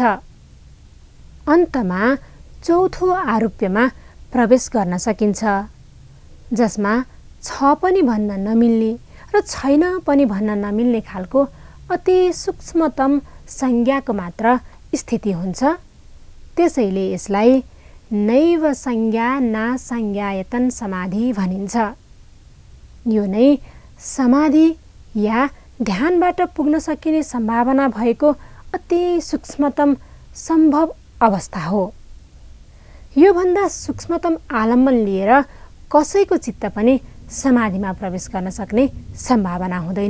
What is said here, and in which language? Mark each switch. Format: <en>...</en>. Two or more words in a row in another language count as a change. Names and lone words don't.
<ne>अन्तमा चौथो आरूप्यमा प्रवेश गर्न सकिन्छ, जसमा छ पनि भन्न नमिल्ने र छैन पनि भन्न नमिल्ने खालको अति सूक्ष्मतम संज्ञाको मात्र स्थिति हुन्छ। त्यसैले यसलाई</ne> <sa>नैव संज्ञा नासंज्ञायतन</sa> <ne>समाधि भनिन्छ। यो नै समाधि या ध्यानबाट पुग्न सकिने सम्भावना भएको अति सूक्ष्मतम सम्भव अवस्था हो। यो भन्दा सूक्ष्मतम आलम्बन लिएर कसैको चित्त पनि समाधिमा प्रवेश गर्न सक्ने सम्भावना हुँदैन।</ne>